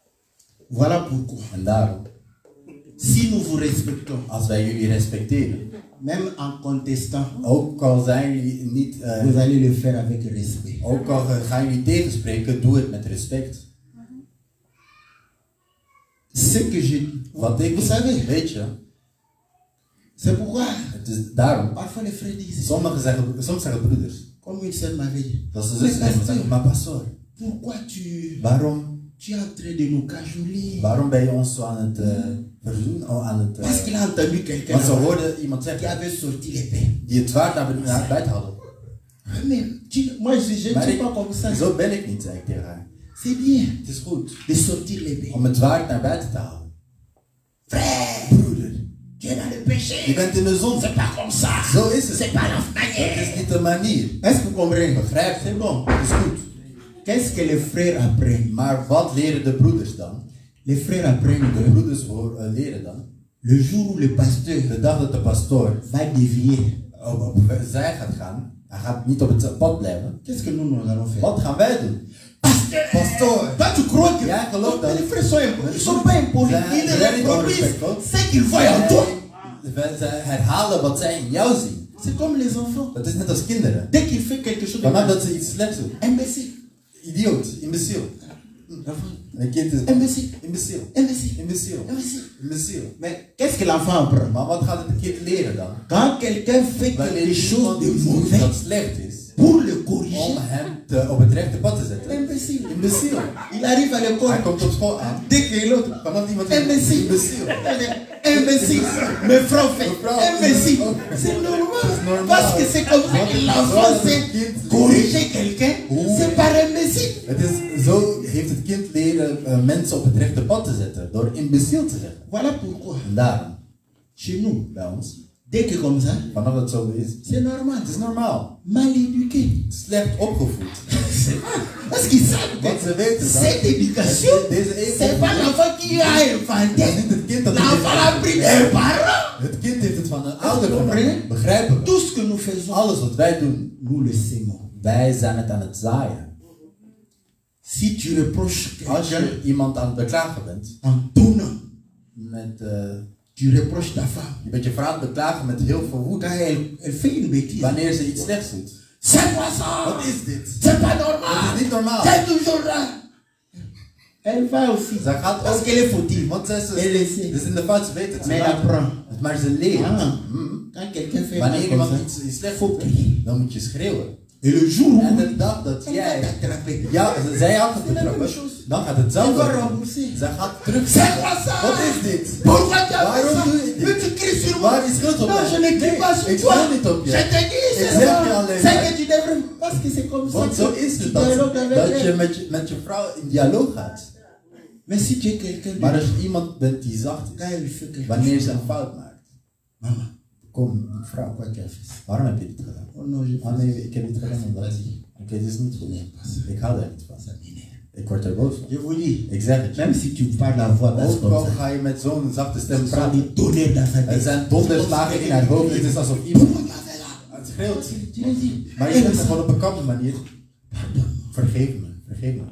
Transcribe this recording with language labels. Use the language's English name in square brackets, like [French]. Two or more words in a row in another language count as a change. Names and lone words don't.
[French] Voilà pourquoi, [Dutch] En daarom, [French] si nous vous respectons, [Dutch] als wij jullie respecteren, [French] Même en contestant, [Dutch] Ook al zijn jullie niet, [French] vous allez le faire avec respect. [Dutch] ook al gaan jullie tegenspreken, doe het met respect. [French] Ce que je... [Dutch] Wat ik, [French] Vous savez, [Dutch] weet je, [French] c'est pourquoi [Dutch] het is daarom. [French] parfois les frères disent, [Dutch] Soms zeggen broeders, [French] comme une sœur m'avait dit, [Dutch] dat ze [French] mais [Dutch] zus zeggen, [French] pasteur, [Dutch] maar pastoor, [French] pourquoi tu es en train de nous cajoler? [Dutch] waarom ben je ons zo aan het verzoenen, aan het... [French] Parce qu'il a entendu quelqu'un [Dutch] want ze hoorden iemand [French] qui [Dutch] zeggen, [French] avait sorti l'épée. [Dutch] die het zwaard naar buiten hadden. [French] Mais moi, je ne [Dutch] Maar [French] dis pas comme ça. [Dutch] zo ben ik niet, zei ik tegen haar. [French] C'est bien [Dutch] Het is goed [French] de sortir l'épée. [Dutch] om het zwaard naar buiten te halen. [French] Frère, [Dutch] Broeder, [French] tu es dans le péché. [Dutch] je bent in de zon. [French] C'est pas comme ça. [Dutch] Zo is het. [French] C'est pas la [Dutch] Dat [French] manière. [Dutch] is niet de manier. [French] Est-ce que vous comprenez? [Dutch] Begrijp je? [French] C'est bon. [Dutch] Het is goed. [French] Qu'est-ce que les frères apprennent? [Dutch] Maar wat leren de broeders dan? [French] Les frères apprennent [Dutch] De [French] que [Dutch] broeders leren dan. [French] le jour où le pasteur [Dutch] De dag dat de pastoor [French] va dévier, [Dutch] op zij gaat gaan, hij gaat niet op het pad blijven. [French] qu'est-ce que nous allons faire? [Dutch] Wat gaan wij doen? [French] Pasteur! [Dutch] Pastoor! [French] Toi, tu crois que [Dutch] Ja, geloof dat. [French] les frères sont impolis? Ils sont pas impolis. [Dutch] Zij [French] Ils [Dutch] zijn niet [French] reproduisent [Dutch] onrespectvol. [French] ce qu'ils voient en toi. [Dutch] Zij herhalen wat zij in jou zien. [French] C'est comme les enfants. [Dutch] Dat is net als kinderen. [French] Dès qu'il fait quelque chose de [Dutch] Vanaf [French] mal, [Dutch] dat ze iets slechts doen. [French] imbécile. [Dutch] Idioot, imbeciel. [French] L'enfant, [Dutch] Een kind is [French] imbécile. [Dutch] imbeciel. [French] Imbécile. [Dutch] Imbeciel. [French] Imbécile. [Dutch] Imbeciel. [French] Mais qu'est-ce que l'enfant apprend? [Dutch] Maar wat gaat het kind leren dan? [French] Quand quelqu'un fait [Dutch] Wanneer [French] quelque chose [Dutch] iemand [French] de [Dutch] iets doet [French] mauvais [Dutch] dat slecht is, [French] pour le [Dutch] om [French] corriger, [Dutch] hem op het rechte pad te zetten. [French] imbécile. [Dutch] Imbeciel. [French] Il arrive à l'école. [Dutch] Hij komt op school aan. [French] Dès que l'autre, [Dutch] Vanaf iemand [French] imbécile. [Dutch] imbeciel. [French] Imbécile. Mais franc fait. [Dutch] Mevrouw, [French] Imbécile. oh. C'est normal. [Dutch] normal. [French] Parce que c'est comme ça que l'enfant sait corriger quelqu'un. Oeh. C'est par imbécile. [Dutch] Het is, zo heeft het kind leren mensen op het rechte pad te zetten. Door imbeciel te zeggen. [French] Voilà pourquoi, [Dutch] En daarom, [French] chez nous, [Dutch] bij ons, [French] dès que comme ça, [Dutch] vanaf dat het zo is, [French] c'est normal. [Dutch] het is normaal. [French] Mal éduqué. [Dutch] Slecht opgevoed. [French] Parce qu'ils savent [Dutch] Want [French] que [Dutch] ze weten dat. [French] cette éducation, [Dutch] Deze [French] c'est pas l'enfant qui a inventé. [Dutch] Het is niet het kind dat het [French] L'enfant l'a [Dutch] heeft. [French] pris des parents. [Dutch] Het kind heeft het van een ouder [French] comprenez? [Dutch] genomen. Begrijpen we? [French] Tout ce que nous faisons, [Dutch] Alles wat wij doen, [French] nous le sémons. [Dutch] wij zijn het aan het zaaien. [French] Si tu reproches [Dutch] Als [French] quelqu'un [Dutch] je iemand aan het beklagen bent, [French] en tonnant, [Dutch] met, [French] tu reproches ta femme. [Dutch] je bent je vrouw aan het beklagen met heel veel woede. [French] Quand elle fait une bêtise, [Dutch] Wanneer ze iets slechts doet. [French] c'est pas ça. [Dutch] Wat is dit? [French] C'est pas [Dutch] Dat [French] normal. [Dutch] is niet normaal. [French] C'est toujours là. Elle va aussi. [Dutch] Zij gaat [French] Parce [Dutch] ook, [French] qu'elle est fautive. [Dutch] want zij [French] Elle le [Dutch] is [French] sait. [Dutch] dus in de fout, ze weet het. [French] Mais elle apprend. [Dutch] Maar ze leert. Ah. Mm. [French] Quand quelqu'un fait mal [Dutch] Wanneer [French] comme [Dutch] iemand [French] ça, [Dutch] iets slechts [French] faut [Dutch] doet, [French] crier. [Dutch] dan moet je schreeuwen. [French] Et le jour où [Dutch] En de dag dat [French] elle va [Dutch] jij [French] t'attraper, [Dutch] zij had het [French] C'est la même [Dutch] betrappen, [French] chose. [Dutch] dan gaat [French] elle [Dutch] hetzelfde. [French] va [Dutch] gebeuren. [French] rembourser. [Dutch] Zij gaat terug. [French] C'est quoi ça? [Dutch] Wat is dit? [French] Pourquoi tu as fait [Dutch] Waarom [French] ça? [Dutch] doe je dit? [French] Mais tu cries sur moi. [Dutch] Waar is schuld op [French] Non, [Dutch] mij? [French] je ne crie [Dutch] Nee, [French] pas sur [Dutch] ik [French] toi. [Dutch] schreeuw niet op je. [French] Je te dis, [Dutch] Ik [French] c'est [Dutch] zeg je [French] ça. [Dutch] alleen [French] C'est [Dutch] maar. [French] que tu devrais. Parce que c'est comme ça [Dutch] Want zo [French] que [Dutch] is [French] tu [Dutch] het [French] dialogues avec [Dutch] dat je [French] elle. [Dutch] met je vrouw in dialoog gaat. [French] Mais si tu es quelqu'un [Dutch] Maar [French] de... [Dutch] als je iemand bent die zacht is, [French] Quand elle fait quelque [Dutch] wanneer [French] chose, [Dutch] ze een fout maakt, [French] maman, [Dutch] kom vrouw, [French] pourquoi tu as fait ça? [Dutch] waarom heb je dit gedaan? [French] Oh non, je [Dutch] Ah nee, ik heb dit gedaan omdat... [French] Vas-y. [Dutch] Oké, dit is niet goed. Ik hou daar niet van. [French] Ça m'énerve. [Dutch] Ik word er boos van. [French] Je vous dis, [Dutch] Ik zeg het je. [French] même si tu parles la voix basse [Dutch] Ook [French] comme [Dutch] al [French] ça, [Dutch] ga je met zo'n zachte stem [French] ce sont [Dutch] praten. [French] des tonnerres dans sa [Dutch] Er [French] tête. [Dutch] zijn donderslagen in haar hoofd. Het is alsof iemand [French] Pourquoi tu as fait là? [Dutch] het schreeuwt. [French] Tu le dis. [Dutch] Maar je [French] Et [Dutch] zegt [French] le [Dutch] het gewoon op een kalme manier. [French] Pardon. [Dutch] Vergeef me, vergeef me.